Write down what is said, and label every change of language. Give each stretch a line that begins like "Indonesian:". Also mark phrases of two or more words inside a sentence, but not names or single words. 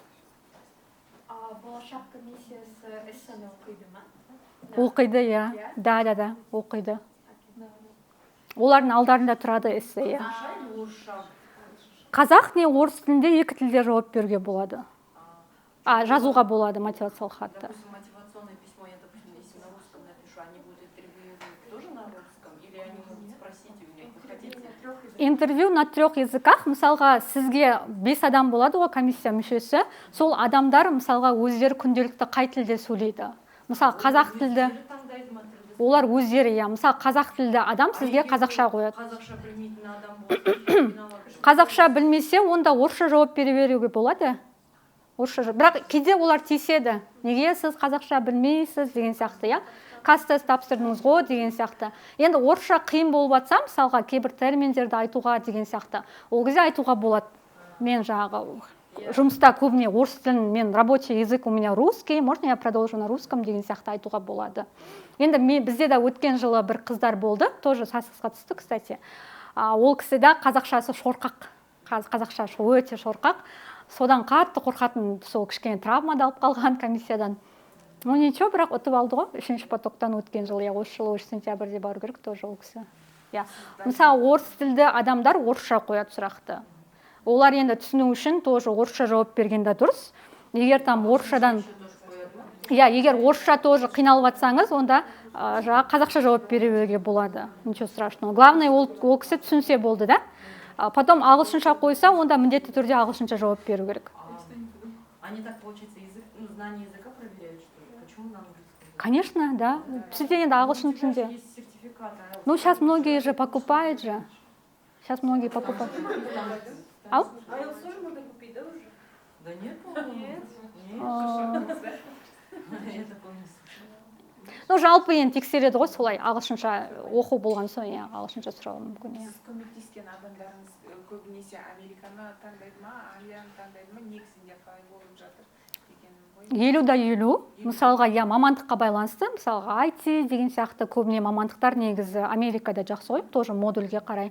Kazakh: Болашақ комиссиясы эссені оқиды ма? Оқиды, иә. Да, оқиды. Олардың алдарында тұрады эссе, иә. Қазақ не орыс тілінде екі тілде жауап беруге болады. Жазуға болады мотивациялық хатты.
Russian: Мотивационное письмо, я, допустим, если на русском напишу, они будут интервью тоже на русском? Или они могут спросить у меня, вы хотите? Интервью на 3 языках,
Kazakh: мысалға, сізге 5 адам болады ғой комиссия мүшесі, сол адамдар мысалға өздері күнделікті қай тілде сөйлейді. Мысалы, қазақ тілді, олар өздері, мысалы, қазақ тілді адам сізге қазақша қояды. Қазақша білмейтін адам болды. Қазақша білмесе, онда орысша жауап беруге болады. Бірақ кейде олар тиіседі. Неге сіз қазақша білмейсіз деген сияқты, иә? Кастест тапсырдыңыз ғой деген сияқты. Енді орысша қиын болып жатса, мысалға, кейбір терминдерді айтуға деген сияқты. Ол кезде айтуға болады. Мен жұмыста көбіне орыс тілін, мен
Russian: рабочий язык у меня русский, можно я продолжу на русском
Kazakh: деген сияқты айтуға болады. Енді бізде да өткен жылы бір қыздар болды, тоже Sussexқа түсті, кстати. Ол кісіде қазақшасы шорқақ, қазақша өте шорқақ. Содан қатты қорқатын, сол кішкене травмада алып қалған комиссиядан. Ничего, бірақ ұтып алды ғой, 3-ші потоктан өткен жылы, осы жылы 3 сентябрьде бару керек тоже ол кісі. Мысалы, орыс тілді адамдар орысша қояды сұрақты. Олар енді түсіну үшін тоже орысша жауап бергенде дұрыс. Егер там орысшадан, егер орысша тоже қиналып жатсаңыз, онда қазақша жауап беруге болады.
Russian: Ничего страшного. Главное,
Kazakh: ол кісі түсінсе болды, да? Потом ағылшынша қойса, онда міндетті түрде ағылшынша жауап беру керек.
Russian: Они так, получается, знание языка проверяют, что ли? Почему на английском? Конечно, да.
Kazakh: Бізде енді ағылшын тілінде.
Russian: Ну, сейчас многие же покупают же. Сейчас многие покупают. Ау? IELTS тоже можно купить, да, уже? Да нет, Ну,
Kazakh: жалпы енді тексереді ғой, солай ағылшынша оқу болған соң, ағылшынша сұрауы мүмкін. Сіз көмектескен адамдарыңыз көбінесе Американы таңдайды ма, Англияны таңдайды ма, негізінде қалай болып жатыр? 50-50. Мысалға, мамандыққа байланысты, мысалға, IT деген сияқты көбіне мамандықтар негізі Америкада жақсы ғой, тоже модульге қарай.